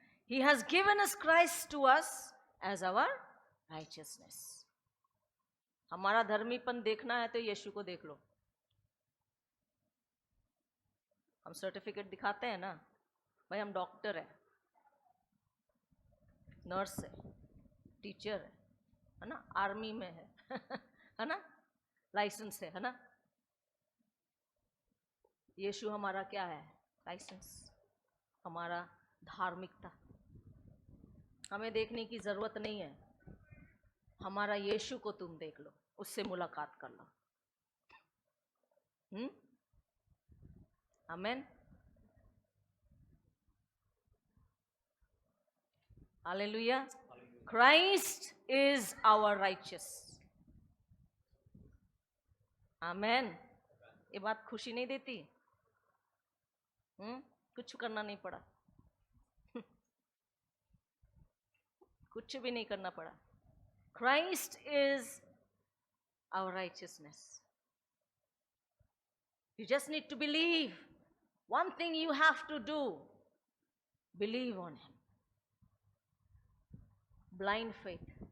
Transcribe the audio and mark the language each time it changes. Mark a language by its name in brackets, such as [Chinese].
[English] He has given us Christ to us as our righteousness. [Hindi] हमारा धर्मीपन देखना है तो यीशु को देख लो. हम सर्टिफिकेट दिखाते हैं ना, भाई हम डॉक्टर है, नर्स है, टीचर है ना, आर्मी में है है ना, लाइसेंस है ना. यीशु हमारा क्या है? लाइसेंस, हमारा धार्मिकता. हमें देखने की जरूरत नहीं है, हमारा यीशु को तुम देख लो, उससे मुलाकात कर लो. आमेन. Hallelujah. [English] Christ is our righteous. [Hindi] आमेन. ये बात खुशी नहीं देती? कुछ करना नहीं पड़ा, कुछ भी नहीं करना पड़ा. [English] Christ is our righteousness. You just need to believe. One thing you have to do, believe on him. Blind faith.